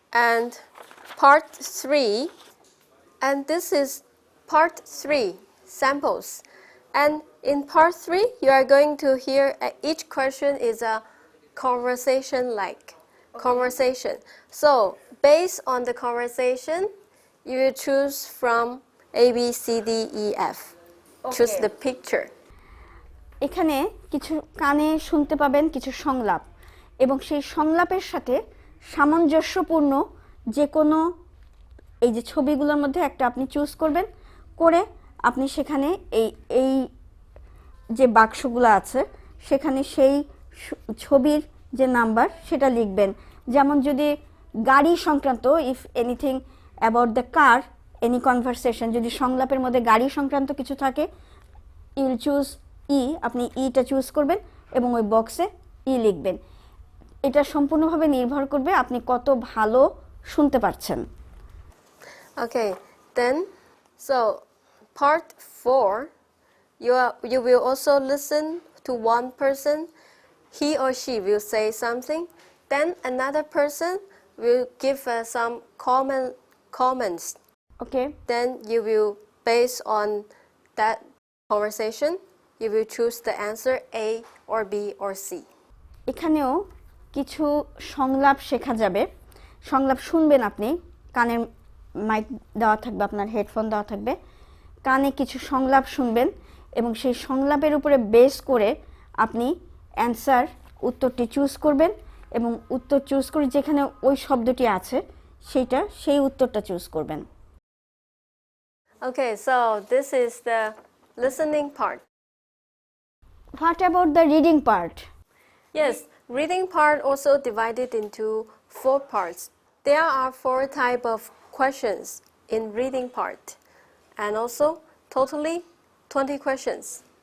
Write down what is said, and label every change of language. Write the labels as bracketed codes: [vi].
[en] And part 3, and this is part 3 samples, and in part 3 you are going to hear each question is a conversation like conversation. So based on the conversation you will choose from A, B, C, D, E, F. Choose Okay. the picture. [bn] এখানে কিছু কানে শুনতে পাবেন কিছু সংলাপ এবং সেই সংলাপের সাথে সামঞ্জস্যপূর্ণ যে কোনো এই যে ছবিগুলোর মধ্যে একটা আপনি চুজ করবেন, করে আপনি সেখানে এই যে বাক্সগুলো আছে সেখানে সেই ছবির যে নাম্বার সেটা লিখবেন। যেমন যদি গাড়ি সংক্রান্ত, [en] if anything about the car, any conversation, [bn] যদি সংলাপের মধ্যে গাড়ি সংক্রান্ত কিছু থাকে [en] you will choose E, [bn] আপনি ইটা চুজ করবেন এবং ওই বক্সে ই লিখবেন। এটা সম্পূর্ণভাবে নির্ভর করবে আপনি কত ভালো শুনতে পারছেন। [en] Okay, then so part 4 you will also listen to one person. He or she will say something, then another person will give some comments. Okay, Then you will, based on that conversation, you will choose the answer A or B or C. [bn] এখানেও কিছু সংলাপ শেখা যাবে। সংলাপ শুনবেন আপনি, কানের mic দেওয়া থাকবে, আপনার হেডফোন দেওয়া থাকবে, কানে কিছু সংলাপ শুনবেন এবং সেই সংলাপের উপরে বেস করে আপনি অ্যান্সার উত্তরটি চুজ করবেন এবং উত্তর চুজ করে যেখানে ওই শব্দটি আছে সেই উত্তরটা চুজ করবেন। [en] Okay, so this is the listening part. What about the reading part? Yes, reading part also divided into 4 parts. There are 4 type of questions in reading part, and also totally 20 questions.